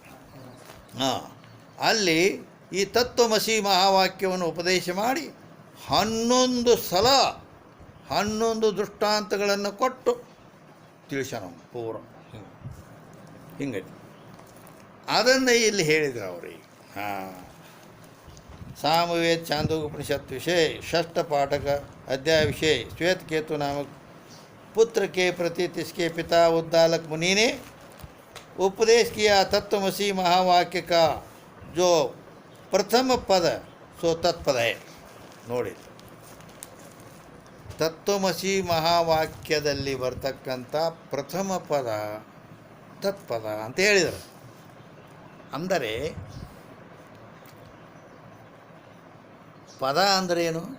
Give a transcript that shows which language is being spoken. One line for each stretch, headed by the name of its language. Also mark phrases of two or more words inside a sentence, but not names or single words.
Kannada: ಅಲ್ಲಿ ಈ ತತ್ವಮಸಿ ಮಹಾವಾಕ್ಯವನ್ನು ಉಪದೇಶ ಮಾಡಿ 11 ಸಲ 11 ದೃಷ್ಟಾಂತಗಳನ್ನು ಕೊಟ್ಟು ತಿಳಿಸ್ಯಾನ ಪೂರ. ಹಿಂಗೈತಿ. ಅದನ್ನು ಇಲ್ಲಿ ಹೇಳಿದ್ರು ಅವ್ರಿಗೆ.
Hindi: सामवेद छांदोग्य उपनिषद विषय षष्ठ पाठक अध्याय विषय श्वेत केतु नामक पुत्र के प्रति इसके पिता उद्दालक मुनि ने उपदेश किया। तत्वमसी महावाक्य का जो प्रथम पद सो तत्पद है ನೋಡಿ.
Kannada: ತತ್ವಮಸಿ ಮಹಾವಾಕ್ಯದಲ್ಲಿ ಬರ್ತಕ್ಕಂಥ ಪ್ರಥಮ ಪದ ತತ್ಪದ ಅಂತ ಹೇಳಿದರು. ಅಂದರೆ ಪದ ಅಂದ್ರೆ ಏನು?